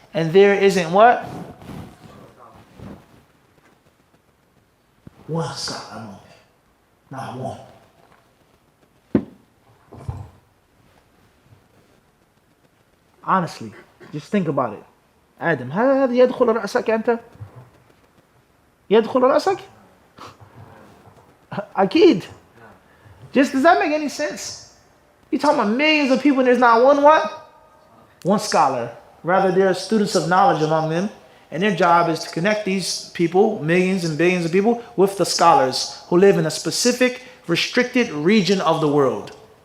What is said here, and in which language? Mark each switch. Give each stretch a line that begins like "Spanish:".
English: And there isn't what? One scholar among them. Not one. Honestly, just think about it.
Arabic: Adam, هل يدخل رأسك أنت؟ يدخل رأسك؟ أكيد.
English: Just does that make any sense? You're talking about millions of people and there's not one what? One scholar. Rather, there are students of knowledge among them, and their job is to connect these people, millions and billions of people, with the scholars who live in a specific, restricted region of the world.